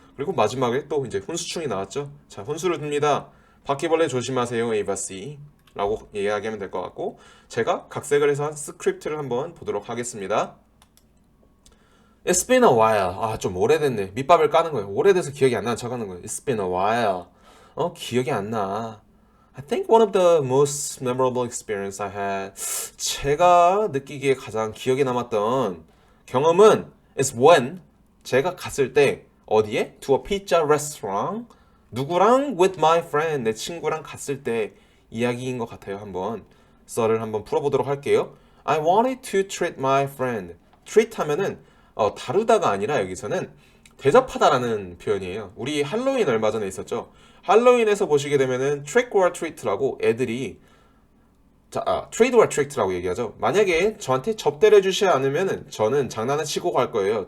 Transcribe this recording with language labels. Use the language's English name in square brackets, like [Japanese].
[Korean] 그리고 마지막에 또 이제 훈수충이 나왔죠. 자, 훈수를 듭니다. 바퀴벌레 조심하세요, 에이바씨. 라고 이야기하면 될 것 같고, 제가 각색을 해서 한 스크립트를 한번 보도록 하겠습니다. [English] It's been a while. [Korean] 아, 좀 오래됐네. 밑밥을 까는 거예요. 오래돼서 기억이 안 나는 척 하는 거예요. [English] It's been a while. [Korean] 기억이 안 나. [English] I think one of the most memorable experience I had. [Korean] 제가 느끼기에 가장 기억에 남았던 경험은 [English] is when [Korean] 제가 갔을 때 어디에? [English] To a pizza restaurant. [Korean] 누구랑? [English] With my friend. [Korean] 내 친구랑 갔을 때 이야기인 것 같아요. 한번 썰을 한번 풀어보도록 할게요. [English] I wanted to treat my friend. [Korean] treat 하면은 다루다가 아니라 여기서는 대접하다라는 표현이에요. 우리 할로윈 얼마 전에 있었죠. 할로윈에서 보시게 되면은 [English] trick or treat [Korean] 라고 애들이 [English] trade or treat [Korean] 라고 얘기하죠. 만약에 저한테 접대를 해주지 않으면은 저는 장난을 치고 갈 거예요.